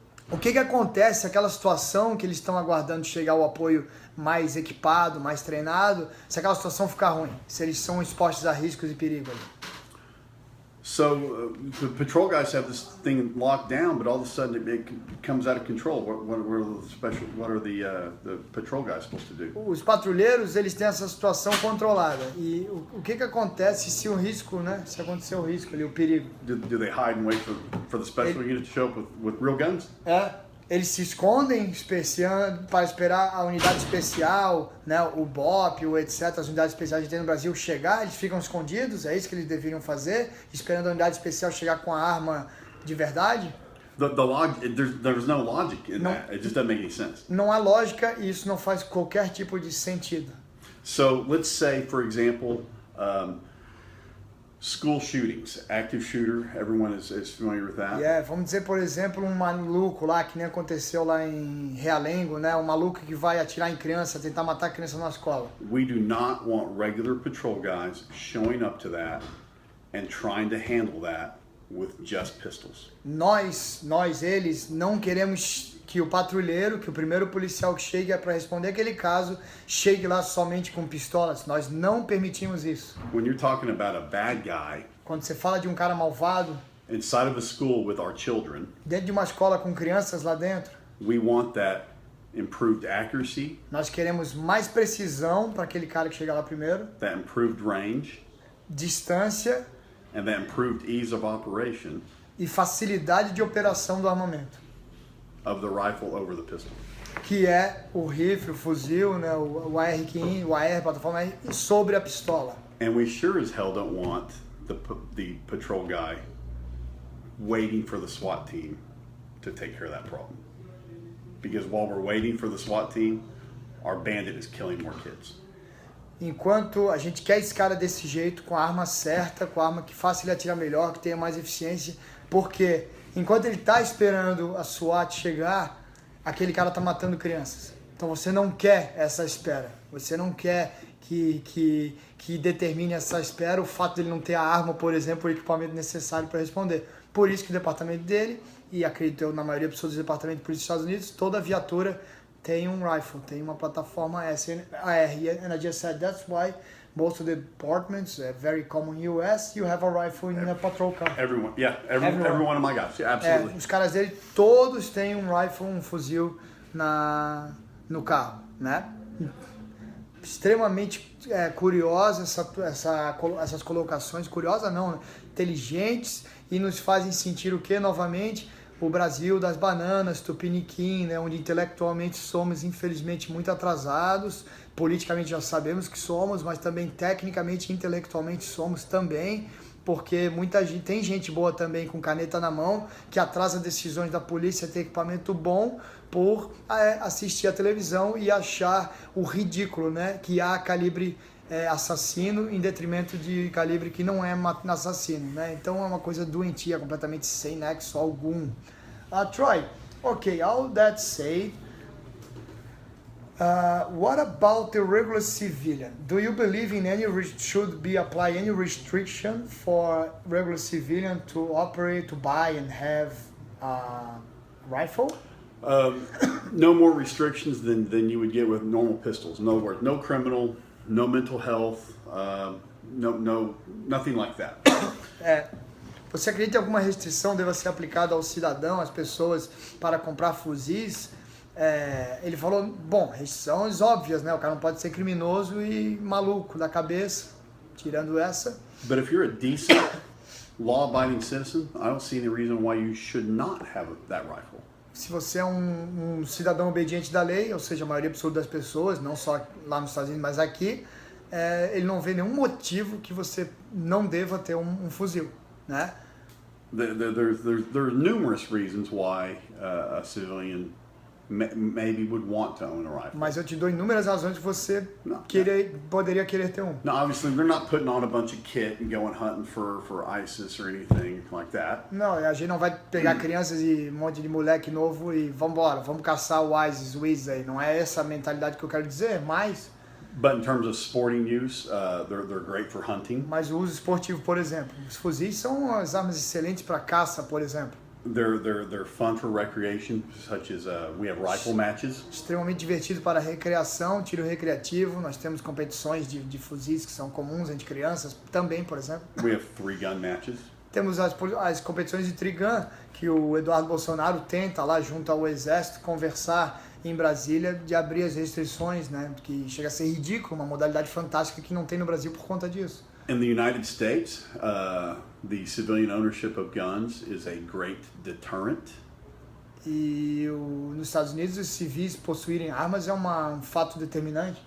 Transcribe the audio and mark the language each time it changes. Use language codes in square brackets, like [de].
[pt] O que acontece, aquela situação que eles estão aguardando chegar o apoio mais equipado, mais treinado, se aquela situação ficar ruim, se eles são expostos a riscos e perigos? [en] So the patrol guys have this thing locked down, but all of a sudden it comes out of control. What are the patrol guys supposed to do? [pt] Os patrulheiros, eles têm essa situação controlada. E o que acontece se o risco, né? Se acontecer o risco ali, o perigo? [en] Do they hide and wait for the special unit to show up with real guns? [pt] Eles se escondem para esperar a unidade especial, né, o BOP, o etc., as unidades especiais que tem no Brasil chegar, eles ficam escondidos, é isso que eles deveriam fazer, esperando a unidade especial chegar com a arma de verdade? [en] There's no logic in that. It just doesn't make any sense. [pt] Não há lógica e isso não faz qualquer tipo de sentido. [en] So let's say, for example, school shootings, active shooter, everyone is familiar with that. [pt] Vamos dizer, por exemplo, um maluco lá, que nem aconteceu lá em Realengo, né? Um maluco que vai atirar em criança, tentar matar a criança na escola. [en] We do not want regular patrol guys showing up to that and trying to handle that with just pistols. [pt] Eles, não queremos que o patrulheiro, que o primeiro policial que chegue para responder aquele caso, chegue lá somente com pistolas. Nós não permitimos isso. [en] When you're talking about a bad guy, [pt] quando você fala de um cara malvado, [en] inside of a school with our children, [pt] dentro de uma escola com crianças lá dentro, [en] we want that improved accuracy. [pt] Nós queremos mais precisão para aquele cara que chega lá primeiro. [en] That improved range. [pt] Distância. [en] And that improved ease of operation. [pt] E facilidade de operação do armamento. [en] Of the rifle over the pistol. [pt] Que é o rifle, o fuzil, né, o AR-15, o AR, plataforma AR, sobre a pistola. [en] And we sure as hell don't want the patrol guy waiting for the SWAT team to take care of that problem. Because while we're waiting for the SWAT team, our bandit is killing more kids. [pt] Enquanto a gente quer esse cara desse jeito, com a arma certa, com a arma que faça ele atirar melhor, que tenha mais eficiência, porque enquanto ele está esperando a SWAT chegar, aquele cara está matando crianças. Então você não quer essa espera. Você não quer que determine essa espera o fato de ele não ter a arma, por exemplo, o equipamento necessário para responder. Por isso que o departamento dele, e acredito eu na maioria das pessoas do departamento de polícia dos Estados Unidos, toda viatura tem um rifle, tem uma plataforma AR. [en] And I just said that's why most of the departments, very common in US, you have a rifle in a patrol car. Every one of my guys, yeah, absolutely. [pt] Os caras dele todos têm um rifle, um fuzil no carro, né? Extremamente curiosa essas colocações, curiosa não, né? Inteligentes, e nos fazem sentir o que novamente? O Brasil das bananas, Tupiniquim, né, onde intelectualmente somos infelizmente muito atrasados, politicamente já sabemos que somos, mas também tecnicamente e intelectualmente somos também, porque tem gente boa também com caneta na mão, que atrasa decisões da polícia, ter equipamento bom, por assistir a televisão e achar o ridículo, né, que há calibre assassino em detrimento de calibre que não é assassino, né? Então é uma coisa doentia, completamente sem nexo algum. [en] Troy, okay, all that said, what about the regular civilian? Do you believe in should be apply any restriction for regular civilian to operate, to buy and have a rifle? No more restrictions than you would get with normal pistols. In other words, no criminal, no mental health, nothing like that. [pt] Você acredita que alguma restrição deva ser aplicada ao cidadão, às pessoas, para comprar fuzis? Ele falou, bom, restrições óbvias, né? O cara não pode ser criminoso e maluco da cabeça, tirando essa. [en] But if you're a decent, law-abiding citizen, I don't see any reason why you should not have that rifle. [pt] Se você é um cidadão obediente da lei, ou seja, a maioria absoluta das pessoas, não só lá nos Estados Unidos, mas aqui, ele não vê nenhum motivo que você não deva ter um fuzil, né? [en] There's numerous reasons why a civilian maybe would want to own a rifle. [pt] Mas eu te dou inúmeras razões que você poderia querer ter um. [en] Now, obviously, they're not putting on a bunch of kit and going hunting for ISIS or anything like that. [pt] Não, a gente não vai pegar crianças e um monte de moleque novo e vamos caçar o ISIS, o ISIS aí. Não é essa a mentalidade que eu quero dizer, mas... [en] But in terms of sporting use, they're great for hunting. [pt] Mas o uso esportivo, por exemplo, os fuzis são as armas excelentes para caça, por exemplo. [en] They're fun for recreation, such as we have rifle matches. [pt] Extremamente divertido para recreação, tiro recreativo. Nós temos competições de fuzis que são comuns entre crianças também, por exemplo. [en] We have 3-gun matches. [pt] Temos as competições de Trigun, que o Eduardo Bolsonaro tenta lá junto ao Exército conversar em Brasília de abrir as restrições, né? Que chega a ser ridículo, uma modalidade fantástica que não tem no Brasil por conta disso. [en] In the United States, the civilian ownership of guns is a great deterrent. [pt] E nos Estados Unidos, os civis possuírem armas é um fato determinante.